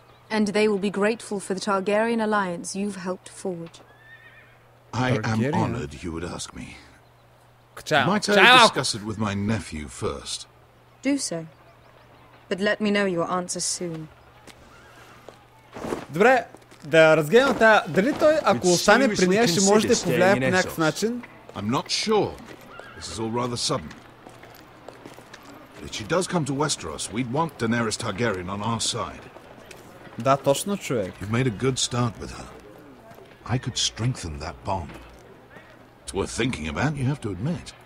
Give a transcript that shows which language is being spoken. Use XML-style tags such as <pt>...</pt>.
<en>And they will be grateful for the Targaryen alliance you've helped forge. I am Targaryen? honored you would ask me.</en> <bg>Чао.</bg> <en>Might I</en> <bg>Чао!</bg> <en>discuss it with my nephew first? Do so. But let me know your answer soon.</en> <bg>Добре, да разгледам тая. Дали той, ако остане при нея, ще може да я повлияе по някакъв начин?</bg> <en>I'm not sure. This is all rather sudden. If she does come to Westeros, we'd want Daenerys Targaryen on our side.</en> <bg>Да, точно, човек.</bg> <en>You've made a good start with her. I could strengthen that bond. It's worth thinking about, you have to admit.</en>